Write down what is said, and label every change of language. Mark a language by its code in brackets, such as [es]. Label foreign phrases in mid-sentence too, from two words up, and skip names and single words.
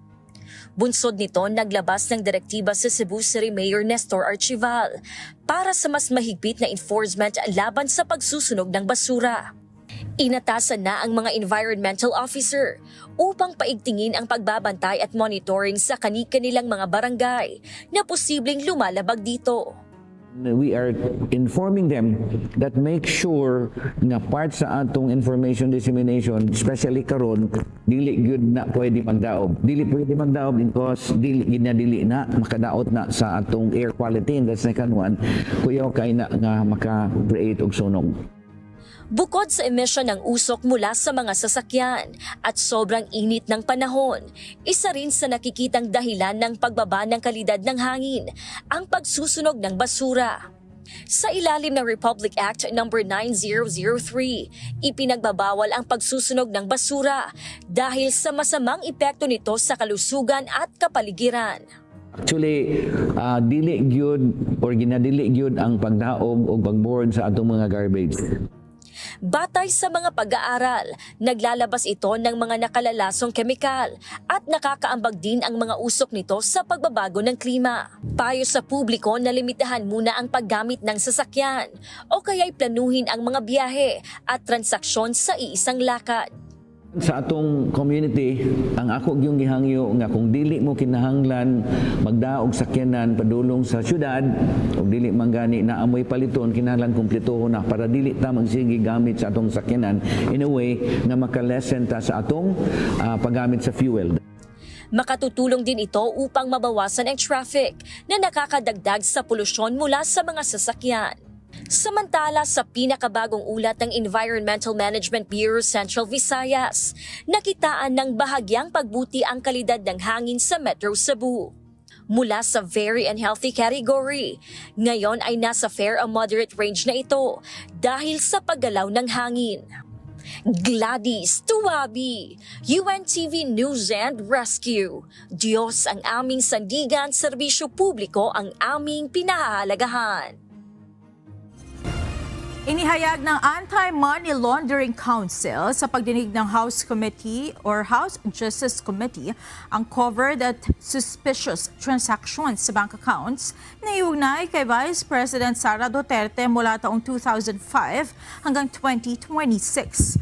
[tl] Bunsod nito, naglabas ng direktiba sa Cebu City Mayor Nestor Archival para sa mas mahigpit na enforcement laban sa pagsusunog ng basura. Inatasan na ang mga [en] environmental officer [tl] upang paigtingin ang pagbabantay at monitoring sa kani-kanilang mga barangay na posibleng lumalabag dito. [en] We are informing them that make sure [ceb] nga part sa atong [en] information dissemination, [ceb] especially karon, dili gyud na pwede magdaob. Dili pwede magdaob because dili ginadili na makadaot na sa atong air quality. [en] And the second one, [ceb] kuyaw kay na nga maka-create og sunog. [tl] Bukod sa emisyon ng usok mula sa mga sasakyan at sobrang init ng panahon, isa rin sa nakikitang dahilan ng pagbaba ng kalidad ng hangin ang pagsusunog ng basura. Sa ilalim ng Republic Act No. 9003, ipinagbabawal ang pagsusunog ng basura dahil sa masamang epekto nito sa kalusugan at kapaligiran. [ceb] Actually, dili gyud or ginadili gyud ang pagdaob o pagboard sa atong mga garbage. [tl] Batay sa mga pag-aaral, naglalabas ito ng mga nakalalasong kemikal at nakakaambag din ang mga usok nito sa pagbabago ng klima. Payo sa publiko na limitahan muna ang paggamit ng sasakyan o kaya'y planuhin ang mga biyahe at transaksyon sa iisang lakad. [ceb] Sa atong community, ang ako gyung gihangyo nga kung dili mo kinahanglan magdaog sakyanan padulong sa syudad o dili man gani na amoy paliton kinahanglan kumpletuhon na para dili ta magsige gamit sa atong sakyanan [en] in a way [ceb] nga makalesen ta sa atong paggamit sa fuel. [tl] Makatutulong din ito upang mabawasan ang traffic na nakakadagdag sa polusyon mula sa mga sasakyan. Samantala sa pinakabagong ulat ng Environmental Management Bureau Central Visayas, nakitaan ng bahagyang pagbuti ang kalidad ng hangin sa Metro Cebu. Mula sa [en] very unhealthy category, [tl] ngayon ay nasa [en] fair a moderate range [tl] na ito dahil sa paggalaw ng hangin. Gladys Tuwabi, UNTV News and Rescue. Diyos ang aming sandigan, serbisyo publiko ang aming pinahahalagahan. Inihayag ng Anti-Money Laundering Council sa pagdinig ng House Committee or House Justice Committee ang covered at [en] suspicious transactions [tl] sa [en] bank accounts [tl] na iugnay kay Vice President Sara Duterte mula taong 2005 hanggang 2026.